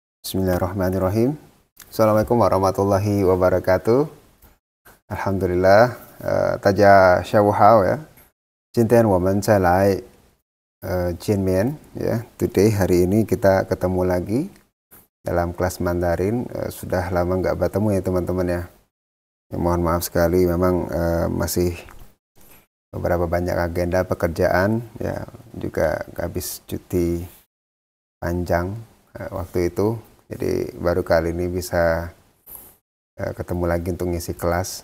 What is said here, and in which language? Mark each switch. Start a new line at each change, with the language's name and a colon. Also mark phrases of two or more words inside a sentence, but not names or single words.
Arabic: بسم الله الرحمن الرحيم. السلام عليكم ورحمة الله وبركاته. Alhamdulillah,
Chinese: 大家下午好ya. 今天我们再来见面 ya.
Indonesian: Today, hari ini kita ketemu lagi dalam kelas Mandarin. Sudah lama nggak bertemu ya teman-teman ya. Mohon maaf sekali, memang masih beberapa banyak agenda pekerjaan ya, juga habis cuti panjang waktu itu, jadi baru kali ini bisa ketemu lagi untuk ngisi kelas.